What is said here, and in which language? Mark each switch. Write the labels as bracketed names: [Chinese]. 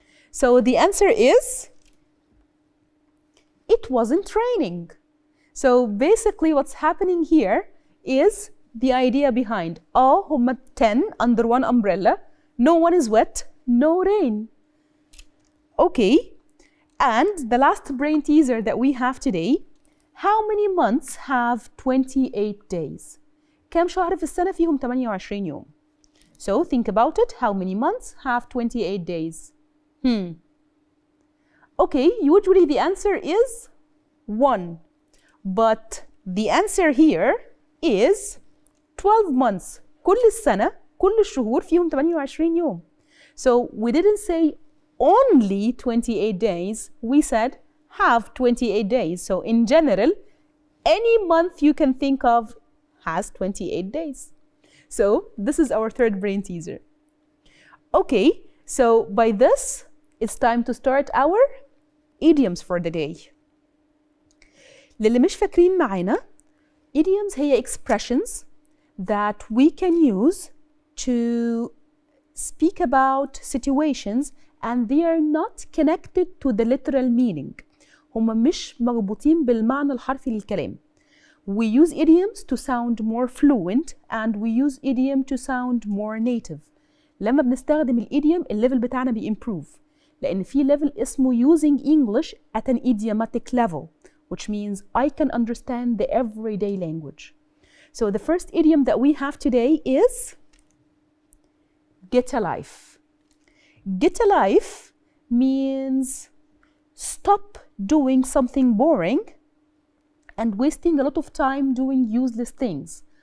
[English] So the answer is, it wasn't raining. So basically what's happening here is the idea behind. [Arabic] هم [English] 10 under one umbrella. No one is wet, no rain. Okay, and the last brain teaser that we have today. How many months have 28 days? [Arabic] كم شهر في السنة فيهم 28 يوم؟ [English] So think about it. How many months have 28 days? Okay, usually the answer is 1. But the answer here is 12 months. [Arabic] كل السنة كل الشهور فيهم 28 يوم. [English] So we didn't say only 28 days. We said have 28 days. So in general, any month you can think of has 28 days. So this is our third brain teaser. Okay, so by this, it's time to start our idioms for the day. [Arabic] للي مش فاكرين معانا, [English] idioms [Arabic] هي [English] expressions that we can use to speak about situations and they are not connected to the literal meaning. [Arabic] هم مش مربوطين بالمعنى الحرفي للكلام. [English] We use idioms to sound more fluent and we use idiom to sound more native. [Arabic] لما بنستخدم الإيديوم الليفل بتاعنا بيimprove. لأن في [English] level [Arabic] اسمه [English] using English at an idiomatic level, which means I can understand the everyday language. So the first idiom that we have today is get a life. Get a life means stop doing something boring and wasting a lot of time doing useless things.